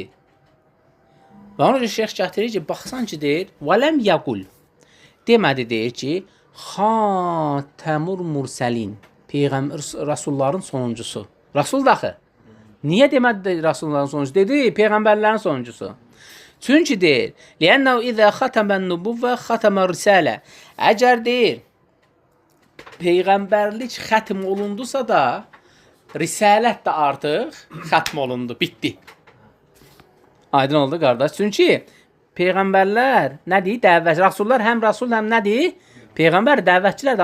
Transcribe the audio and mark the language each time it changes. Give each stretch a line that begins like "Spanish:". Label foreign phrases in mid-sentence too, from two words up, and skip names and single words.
Azerbaijani: Və ona görə şeyx gətirir ki, baxsan ki, deyir,
Arabic: ولم يقل.
Azerbaijani: Demədi, deyir ki,
Arabic: خاتم المرسلين,
Azerbaijani: Peyğəmbər, rasulların sonuncusu. Rasul daxı. Niyə demədi rasulların sonuncusu? Dedi, Peyğəmbərlərin sonuncusu. Çünki deyir,
Arabic: لِأَنَّهُ إِذَا خَتَمَ النُّبُوَّةَ خَتَمَ الرِّسَالَةَ.
Azerbaijani: Əgər deyir, Peyğəmbərlik xətm olundusa da, risalət də artıq xətm olundu, bitdi. Aydın oldu, qardaş. Çünki Peyğəmbərlər nədir? Dəvət. Rasullar həm rasul, həm nədir? Peyğəmbər, dəvətçilərdir.